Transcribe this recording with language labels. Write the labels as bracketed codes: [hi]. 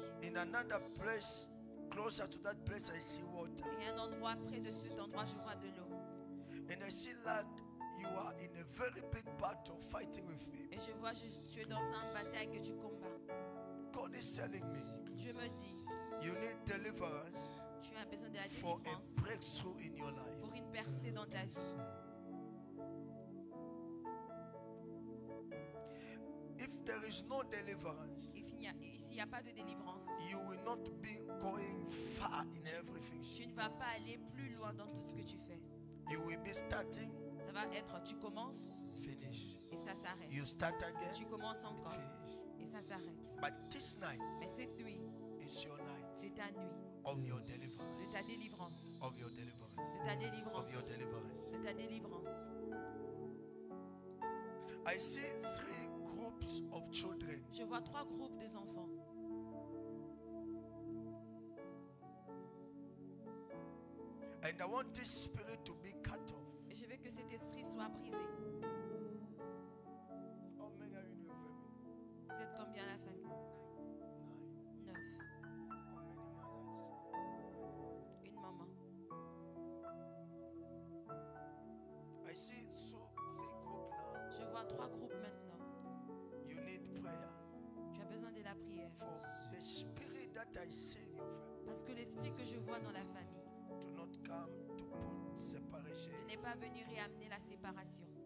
[en] In another place, closer to that place, I see water. [fr] Et un endroit près de cet endroit, je vois de l'eau. [en] And I see like you are in a very big battle fighting with me. [fr] Et je vois, tu es dans une bataille que tu combats. [en] God is telling me [fr] Dieu me dit, [en] you need deliverance [fr] tu as besoin de la [en] for [fr] délivrance [en] a breakthrough in your life. [fr] pour une percée dans ta vie. [en] If there is no deliverance, [fr] Ici, il n'y a pas de délivrance. [en] you will not be going far in everything. [fr] Tu ne vas pas aller plus loin dans tout ce que tu fais. [en] You will be starting, [fr] Ça va être, tu commences [en] finish. [fr] et ça s'arrête. [en] You start again, [fr] Tu commences encore [en] finish. [fr] et ça s'arrête. [en] But this night [fr] Mais cette nuit, [en] is your night [fr] c'est ta nuit [en] of your [fr] de [en] deliverance. [fr] ta délivrance. [en] Of your deliverance. [fr] De ta [en] Of your [fr] délivrance. [en] deliverance. [fr] De ta délivrance. [en] I see 3 groups of children. [fr] Je vois 3 groupes des enfants. [en] And I want this spirit to be cut off. [fr] Et je veux que cet esprit soit brisé. [en] How many are in your family? [fr] Vous êtes combien la famille? [en] 9. [fr] 9. [en] How many mothers? [fr] Une maman. [en] I see 3 groups now. [fr] Je vois 3 groupes maintenant. [en] You need prayer [fr] Tu as besoin de la prière. [en] for the spirit that I see in your family [fr] Parce que l'esprit que je vois dans la famille [en] to not come to put separation. [fr] ne n'est pas venu réamener la séparation.